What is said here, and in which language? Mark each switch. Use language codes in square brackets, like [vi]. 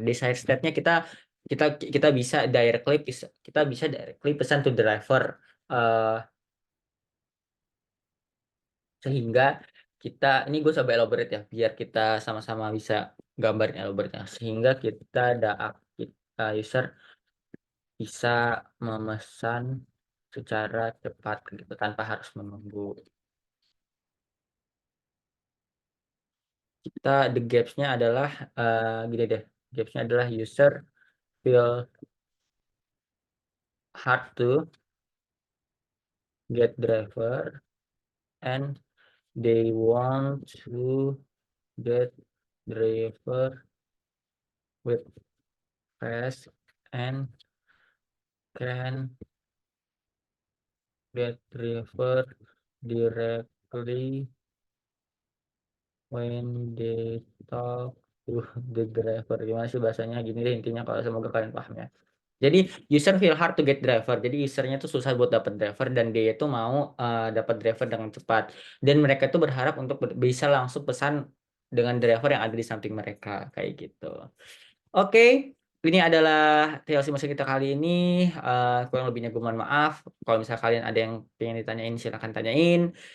[id] Di side step-nya kita kita bisa directly pesan to driver eh, sehingga kita ini gue coba elaborate ya biar kita sama-sama bisa gambarin elaborate sehingga kita user bisa memesan secara cepat gitu tanpa harus menunggu. The gaps-nya adalah gini deh. Gaps-nya adalah [en] user feel hard to get driver and they want to get driver with fast and can get driver directly when they talk to the driver. [id] Gimana sih bahasanya gini deh intinya kalau semoga kalian paham ya. Jadi [en] user feel hard to get driver. [id] Jadi usernya tuh susah buat dapat driver dan dia itu mau dapat driver dengan cepat. Dan mereka tuh berharap untuk bisa langsung pesan dengan driver yang ada di samping mereka kayak gitu. Oke, ini adalah TLC Musik kita kali ini. Kurang lebihnya gue mohon maaf. Kalau misalnya kalian ada yang pengen ditanyain, silahkan tanyain.